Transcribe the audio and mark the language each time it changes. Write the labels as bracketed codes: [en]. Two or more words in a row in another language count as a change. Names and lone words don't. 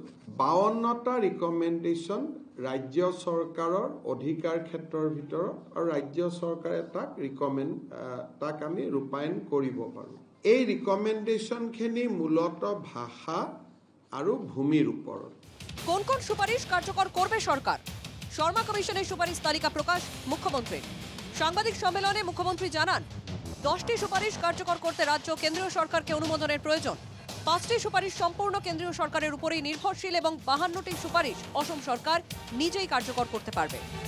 [as] 52টা ৰিকমেণ্ডেশ্যন ৰাজ্য চৰকাৰৰ অধিকাৰ ক্ষেত্ৰৰ ভিতৰত আৰু ৰাজ্য চৰকাৰে তাক আমি ৰূপায়ণ কৰিব পাৰোঁ। এই ৰিকমেণ্ডেশ্যনখিনি মূলতঃ ভাষা আৰু ভূমিৰ ওপৰত। [bn] কোন কোন সুপারিশ কার্যকর করবে সরকার? শর্মা কমিশনের সুপারিশ তালিকা প্রকাশ মুখ্যমন্ত্রীর। সাংবাদিক সম্মেলনে মুখ্যমন্ত্রী জানান 10টি সুপারিশ কার্যকর করতে রাজ্য কেন্দ্রীয় সরকারকে অনুমোদনের প্রয়োজন। 5টি সুপারিশ সম্পূর্ণ কেন্দ্রীয় সরকারের উপরেই নির্ভরশীল এবং 52টি সুপারিশ অসম সরকার নিজেই কার্যকর করতে পারবে।